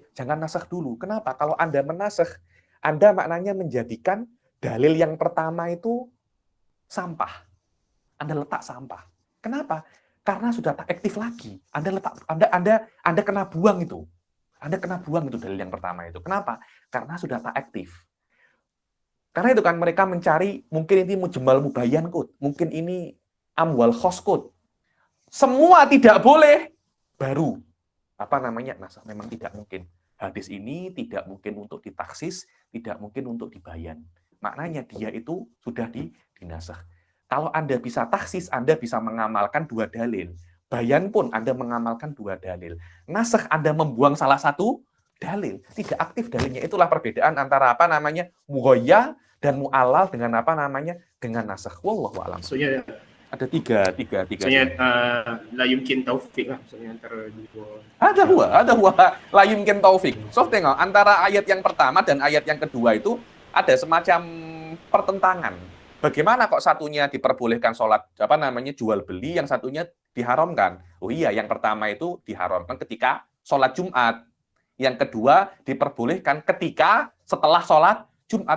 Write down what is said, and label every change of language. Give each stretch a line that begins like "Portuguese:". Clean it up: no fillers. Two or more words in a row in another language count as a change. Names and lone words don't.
Malay: Jangan nasakh dulu. Kenapa? Kalau Anda menasakh, Anda maknanya menjadikan dalil yang pertama itu sampah. Anda letak sampah. Kenapa? Karena sudah tak aktif lagi. Anda kena buang itu. Anda kena buang itu dalil yang pertama itu. Kenapa? Karena sudah tak aktif. Karena itu kan mereka mencari, mungkin ini
Arabic: مجمل مبين
Malay: kut, mungkin ini
Arabic: عام والخاص
Malay: kut.
Indonesian: Semua tidak boleh, baru apa namanya? Nasakh. Memang tidak mungkin. Hadis ini tidak mungkin untuk ditaksis, tidak mungkin untuk dibayan. Maknanya dia itu sudah dinasakh. Kalau Anda bisa taksis, Anda bisa mengamalkan dua dalil. Bayan pun Anda mengamalkan dua dalil. Nasakh Anda membuang salah satu dalil. Tidak aktif dalilnya. Itulah perbedaan antara apa namanya mughoyyah dan mu'allal dengan apa namanya dengan nasakh.
Arabic: والله أعلم.
Indonesian: Maksudnya Ada tiga. maksudnya
Arabic: لا يمكن توفيق
Indonesian: lah, maksudnya antara dua.
Arabic: Ada هو لا يمكن توفيق.
Malay: So tengok antara ayat yang pertama dan ayat yang kedua itu ada semacam pertentangan.
Indonesian: Bagaimana kok satunya diperbolehkan sholat apa namanya jual beli, yang satunya diharamkan? Oh iya, yang pertama itu diharamkan ketika sholat Jumat, yang kedua diperbolehkan ketika setelah sholat Jumat.